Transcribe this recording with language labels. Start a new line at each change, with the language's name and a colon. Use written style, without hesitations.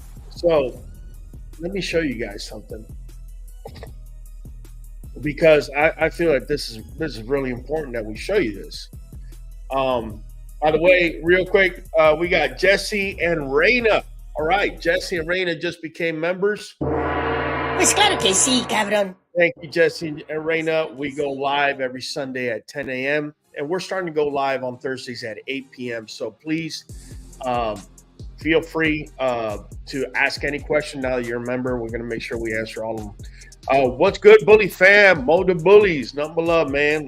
English: So let me show you guys something, because I feel like this is really important that we show you this. By the way, real quick, we got Jesse and Reina. All right, Jesse and Reina just became members.
Spanish: Pues claro que sí, cabrón.
English: Thank you, Jesse and Reina. We go live every Sunday at 10 a.m. and we're starting to go live on Thursdays at 8 p.m. So please feel free to ask any question now that you're a member. We're going to make sure we answer all of them. What's good, Bully fam? Mo the Bullies. Nothing but love, man.